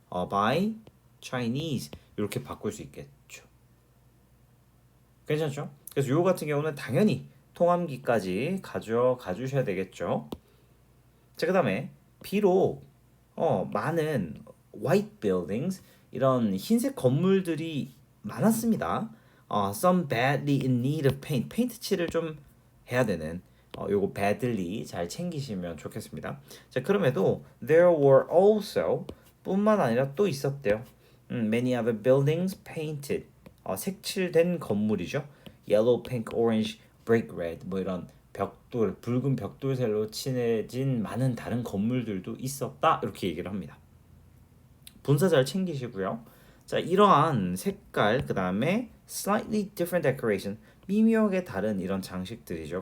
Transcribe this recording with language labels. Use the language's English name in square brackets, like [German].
[English] by Chinese [Korean] 이렇게 바꿀 수 있겠죠. 괜찮죠? 그래서 요 같은 경우는 당연히 통함기까지 가져가 주셔야 되겠죠. 자, 그다음에 비록 많은 [English] white buildings [Korean] 이런 흰색 건물들이 많았습니다. [English] Some badly in need of paint. [Korean] 페인트 칠을 좀 해야 되는 요거 badly 잘 챙기시면 좋겠습니다. 자, 그럼에도 [English] there were also [Korean] 뿐만 아니라 또 있었대요. [English] Many other buildings painted. [Korean] 색칠된 건물이죠. [English] Yellow, pink, orange, brick red [Korean] 뭐 이런 벽돌, 붉은 벽돌색으로 칠해진 많은 다른 건물들도 있었다. 이렇게 얘기를 합니다. 분사 잘 챙기시고요. 자, 이러한 색깔, 그 다음에 [English] slightly different decoration, [Korean] 미묘하게 다른 이런 장식들이죠.